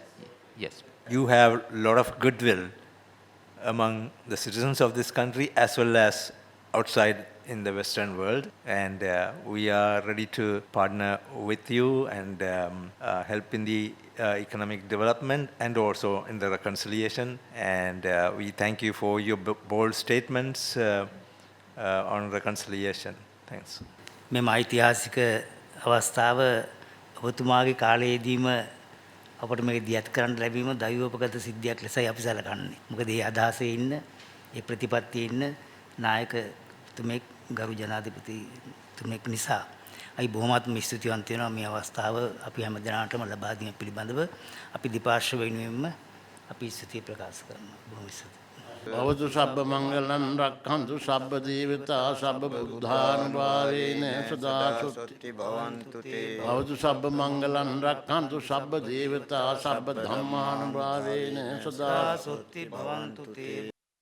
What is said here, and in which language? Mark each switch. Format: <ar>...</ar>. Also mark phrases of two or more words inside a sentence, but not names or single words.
<en>You have a lot of goodwill among the citizens of this country as well as outside in the Western world, and we are ready to partner with you and help in the economic development and also in the reconciliation. And we thank you for your bold statements on reconciliation. Thanks.</en> <si>මේ ඓතිහාසික අවස්ථාව ඔබතුමාගේ කාලයේදීම අපට මේක දියත් කරන්න ලැබීම දෛවෝපගත සිද්ධියක් ලෙසයි අපි සැලකන්නේ. මොකද මේ අදහසේ ඉන්න, මේ ප්‍රතිපත්තියේ ඉන්න නායකතුමෙක් ගරු ජනාධිපතිතුමෙක් නිසා අපි බොහොමත්ම ස්තුතිවන්ත වෙනවා මේ අවස්ථාව අපි හැම දිනකටම ලබා දීම පිළිබඳව අපි දෙපාර්ශ්ව වෙනුවෙන්ම අපි ස්තුතිය ප්‍රකාශ කරනවා. බොහොම ස්තුතියි.</si> <pi>भवतु सब्ब मंगलं रक्षन्तु सब्ब देवता सब्ब बुद्धानुभावेन सदा सुखी भवन्तु ते भवतु सब्ब मंगलं रक्षन्तु सब्ब देवता सब्ब धम्मानुभावेन सदा सुखी भवन्तु ते</pi>